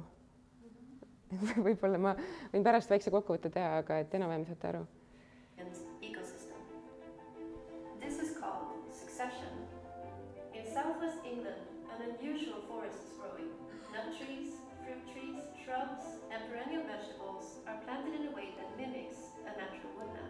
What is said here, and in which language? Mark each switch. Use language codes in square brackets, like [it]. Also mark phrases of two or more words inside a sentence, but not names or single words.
[et] Võib-olla ma võin pärast väikse kokkuvõtte teha, aga et enam-vähem saate aru. [en] This is called succession. In southwest England, an unusual forest is growing. Nut trees, fruit trees, shrubs, and perennial vegetables are planted in a way that mimics a natural woodland.